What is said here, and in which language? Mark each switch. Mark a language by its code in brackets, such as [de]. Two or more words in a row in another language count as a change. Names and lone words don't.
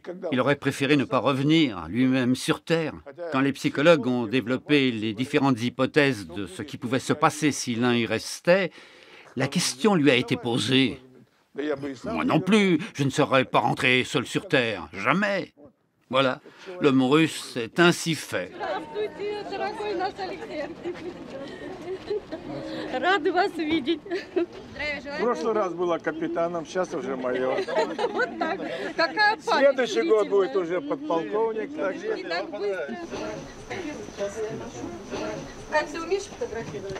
[fr] Il aurait préféré ne pas revenir lui-même sur Terre. Quand les psychologues ont développé les différentes hypothèses de ce qui pouvait se passer si l'un y restait, la question lui a été posée. Moi non plus, je ne serais pas rentré seul sur Terre, jamais. Voilà, l'homme russe est ainsi fait. [ru] Рады вас видеть. В прошлый раз была капитаном, сейчас уже майор. Вот так. Какая память. Следующий год будет уже подполковник. И так быстро. Как ты умеешь фотографировать?